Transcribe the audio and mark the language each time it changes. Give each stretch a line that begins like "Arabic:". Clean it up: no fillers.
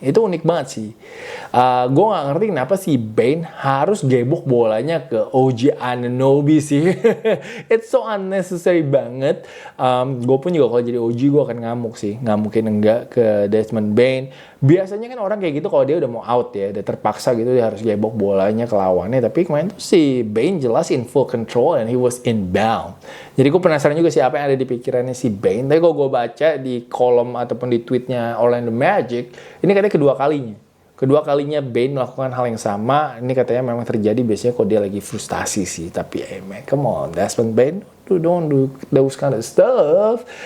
Indonesian: Itu unik banget sih. Gue gak ngerti kenapa si Bane harus gebok bolanya ke OG Anunoby sih.
English: It's so unnecessary
Indonesian: banget. Gue pun juga kalau jadi OG gue akan ngamuk sih. Nggak mungkin enggak ke Desmond Bane. Biasanya kan orang kayak gitu kalau dia udah mau out ya, udah terpaksa gitu dia harus gebok bolanya ke lawannya. Tapi kemarin tuh si Bane jelas
English: in full control and he was inbound.
Indonesian: Jadi gue penasaran juga sih apa yang ada di pikirannya si Bane. Tapi kalau gue baca di kolom ataupun di tweetnya Orlando Magic, ini katanya kedua kalinya Bane melakukan hal yang sama. Ini katanya memang terjadi biasanya kalau dia lagi frustasi sih. Tapi
English: man, come on, Desmond Bane, don't do those kind of stuff.